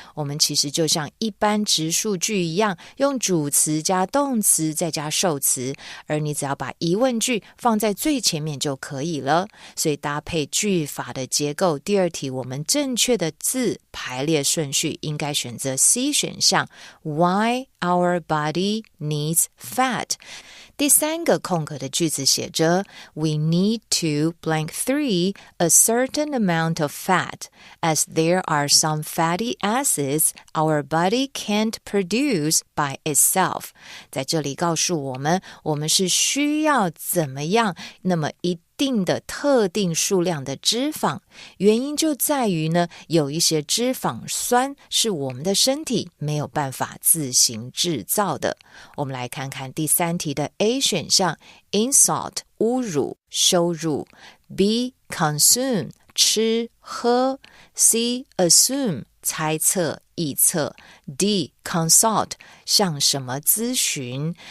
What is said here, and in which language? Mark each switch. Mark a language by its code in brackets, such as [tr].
[zh] 我们其实就像一般直述句一样，用主词加动词再加受词，而你只要把疑问句放在最前面就可以了。所以搭配句法的结构，第二题我们正确的字排列顺序应该选择 C 选项 [en] Why our body needs fat。第三个空格的句子写着 We need to blank 3 a certain amount of fat as there are some fatty acids our body can't produce by itself。 [zh] 在这里告诉我们是需要怎么样那么一定的特定数量的脂肪，原因就在于呢，有一些脂肪酸是我们的身体没有办法自行制造的。我们来看看第3题的 A 选项 insult 侮辱羞辱， B consume 吃喝， C assume 猜测臆测， D consult 向什么咨询。